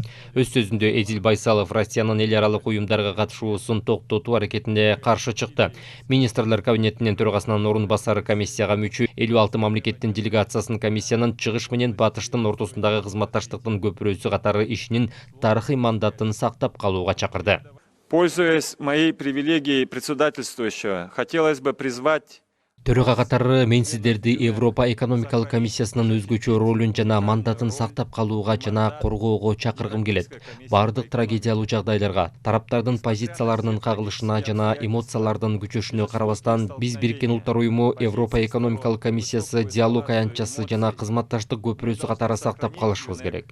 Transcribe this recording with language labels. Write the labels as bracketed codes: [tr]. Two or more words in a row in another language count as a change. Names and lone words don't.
[ky] Өз сөзүндө Эдил Байсалов Россиянын эл аралык уюмдарга катышуусун токтотуу аракетине каршы чыкты. Министрлер кабинетинин төрагасынын орун басары комиссияга мүчө 56 мамлекеттин делегациясын комиссиянын чыгыш менен батыштын ортосундагы кызматташтыктын көпүрөсү катары ишинин тарыхый мандатын сактап калууга чакырды. [ru] Пользуясь моей привилегией председательствующего, хотелось бы призвать [ky] Төрага катары мен сиздерди Европа экономикалык комиссиясынын өзгөчө ролун жана мандатын сактап калууга жана коргоого чакыргым келет. Бардык трагедиялуу жагдайларга, тараптардын позицияларынын кагылышына жана эмоциялардын күчөшүнө карабастан, биз Бириккен Улуттар Уюму, Европа экономикалык комиссиясы, диалог аянтчасы жана кызматташтык көпүрөсү катары сактап калышыбыз керек.